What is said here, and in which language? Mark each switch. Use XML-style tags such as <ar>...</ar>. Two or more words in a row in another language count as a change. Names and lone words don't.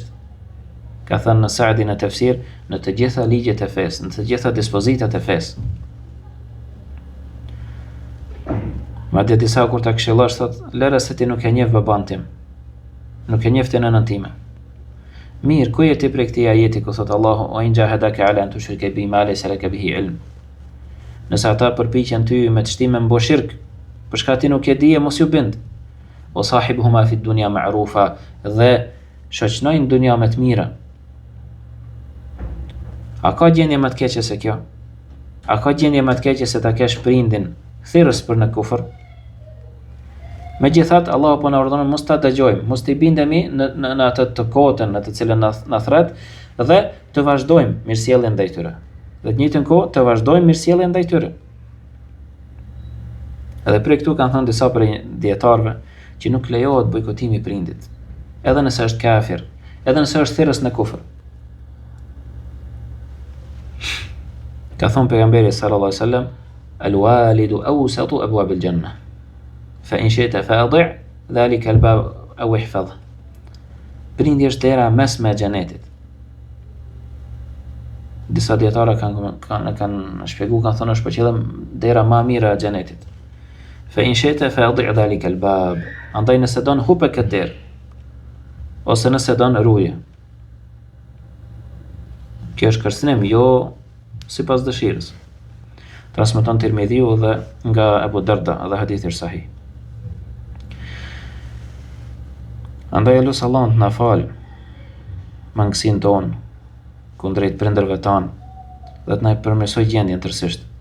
<sq>Ka thënë në Saadi në tefsir, në të gjitha ligjet e fesë, në të gjitha dispozitat e fesë. Madje disa kur ta këshillosh thot, lëre se ti nuk e njeh baban tim. Nuk e njeh të nënën time. Mirë, ku je ti prej këtij ajeti ku thot Allahu:</sq> <ar>"وإن جاهداك على أن تشرك بي ما ليس لك به علم."</ar> <sq>Nëse ata përpiqen ty me të shtimë mbo shirk, për shkak ti nuk e di, mos ju bind.</sq> <ar>وصاحبهما في الدنيا معروفا,</ar> <sq>dhe shoqnojnë dunja me të mira. A ka gjendje më të keqe se kjo? A ka gjendje më të keqe se ta kesh prindin thirrës për në kufër? Megjithatë, Allahu po na urdhëron mos ta dëgjojmë, mos t'i bindemi në atë të kotën në të cilën na thret, dhe të vazhdojmë mirësjelljen ndaj tyre. Dhe të njëjtën kohë të vazhdojmë mirësjelljen ndaj tyre. Edhe prej këtu kanë thënë disa prej dietarëve që nuk lejohet bojkotimi I prindit, edhe nëse është kafir, edhe nëse është thirrës në kufër. Ka thënë pejgamberi</sq> <ar>صلى الله عليه وسلم: "الوالد أوسط أبواب الجنة. فإن شئت فأضع ذلك الباب أو احفظه."</ar> <sq>Prindi është dera mesme e xhenetit. Disa dietarë kanë shpjeguar, kanë thënë është për qëllim dera më e mirë e xhenetit.</sq> <ar>فإن شئت فأضع ذلك الباب.</ar> <sq>Andaj nëse don hupe këtë derë, ose nëse don ruje. Kjo është kërcënim, jo sipas dëshirës. Transmeton Tirmidhiu dhe nga Abu Darda, dhe hadithi është sahih. Andaj lutem Allahun të na fal mangësinë tonë kundrejt prindërve tanë dhe të na përmirësoj gjendjen tërësisht.</sq>